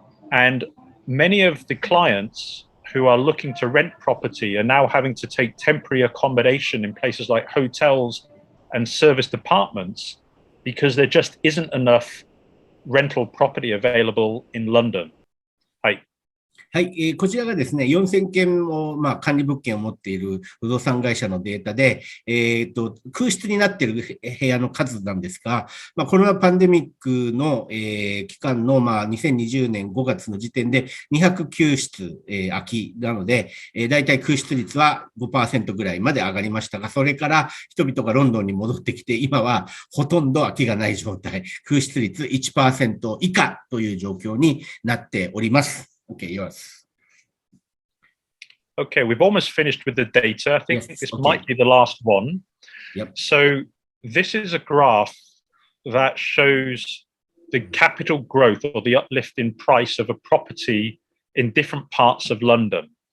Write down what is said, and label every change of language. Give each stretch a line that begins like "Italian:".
English: And many of the clients who are looking to rent property are now having to take temporary accommodation in places like hotels and serviced apartments because there just isn't enough rental property available in London.
Japanese: はい、こちらがですね、4000件も、管理物件を持っている不動産会社のデータで、空室になっている部屋の数なんですが、コロナパンデミックの、期間の、2020年5月の時点で209室、空きなので、だいたい空室率は 5% ぐらいまで上がりましたが、それから人々がロンドンに戻ってきて、今はほとんど空きがない状態、空室率 1% 以下という状況になっております。
English: Okay, yours. Okay, we've almost finished with the data. I think Yes, this okay. might be the last one. Yep. So this is a graph that shows the capital growth or the uplift in price of a property in different parts of London.